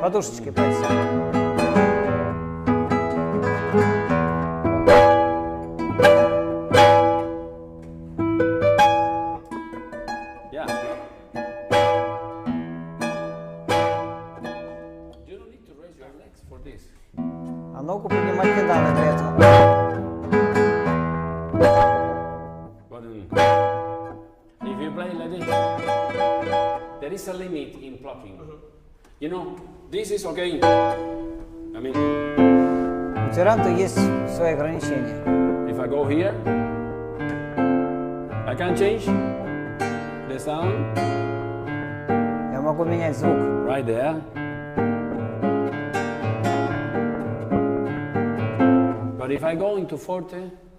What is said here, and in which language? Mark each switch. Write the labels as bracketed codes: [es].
[ru] Подушечкой пальца. [en] Yeah. You don't need to raise your legs for this. [ru] А ногу поднимать не надо для этого. [en] But if you play like this, there is a limit in plucking. You know, this is okay. I mean, [ru] У тиранта есть свои ограничения. [en] if I go here, I can change the sound [ru] Я могу менять звук. [en] right there. But if I go into forte,